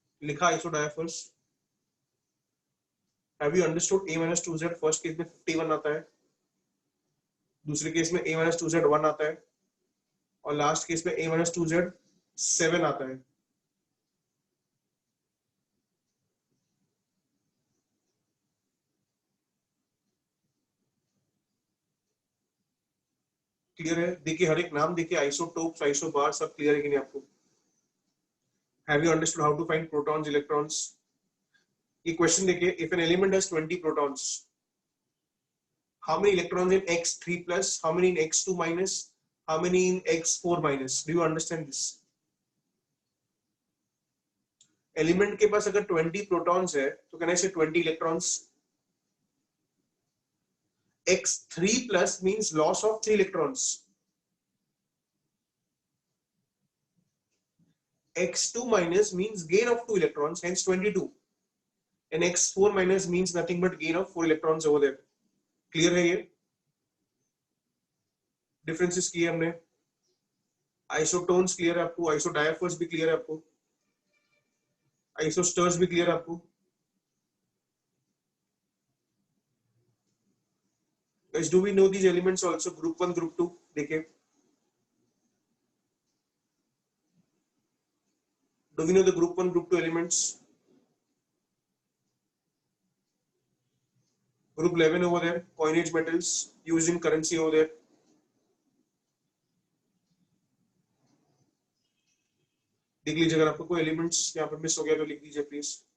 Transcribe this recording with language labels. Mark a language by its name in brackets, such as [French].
[Hindi] लिखा isodiaphers. [English] Have you understood A minus 2Z? [Hindi] First case में 51 आता है, दूसरे केस में A minus 2Z 1 आता है, और लास्ट केस में A minus 2Z 7 आता है. क्लियर है? देखिए हर एक नाम देखिए, आइसोटोप्स, आइसोबार, सब क्लियर है कि नहीं आपको? [English] Have you understood how to find protons, electrons? [Hindi] ये क्वेश्चन देखिए, [English] if an element has 20 protons, how many electrons in X3 plus, how many in X2 minus, how many in X4 minus? Do you understand this? [Hindi] Element के पास अगर 20 protons है, तो [English] can I say 20 electrons? X3 plus means loss of 3 electrons. X2 minus means gain of 2 electrons, hence 22. And X4 minus means nothing but gain of 4 electrons over there. [Hindi] Clear है ये? Differences किए हमने. Isotones clear है आपको, isodiaphers भी clear है आपको, isosters भी clear है आपको. [English] Guys, do we know these elements also? Group 1, group 2. [Hindi] देखिए. [English] Do we know the group 1, group 2 elements? Group 11 over there, coinage metals used in currency over there. [Hindi] देख लीजिए, अगर आपको कोई एलिमेंट्स यहाँ पर मिस हो गया तो लिख दीजिए प्लीज.